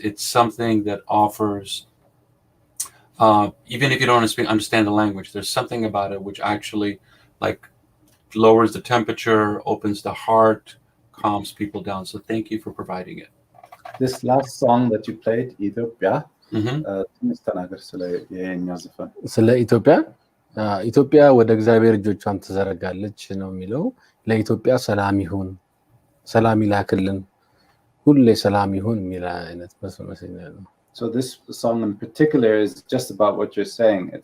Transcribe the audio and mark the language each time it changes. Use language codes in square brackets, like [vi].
[en] It's something that offers, even if you don't understand the language, there's something about it which actually like lowers the temperature, opens the heart, calms people down. So thank you for providing it. This last song that you played, Ethiopia, [am] ትንሽ ተናገር ስለ ይሄኛው ዘፈን። ስለ ኢትዮጵያ ወደ እግዚአብሔር እጆቿን ትዘረጋለች ነው የሚለው። ለኢትዮጵያ ሰላም ይሁን፣ ሰላም ይላክልን፣ ሁሌ ሰላም ይሁን የሚል አይነት መስመር ነው። [en] So this song in particular is just about what you're saying.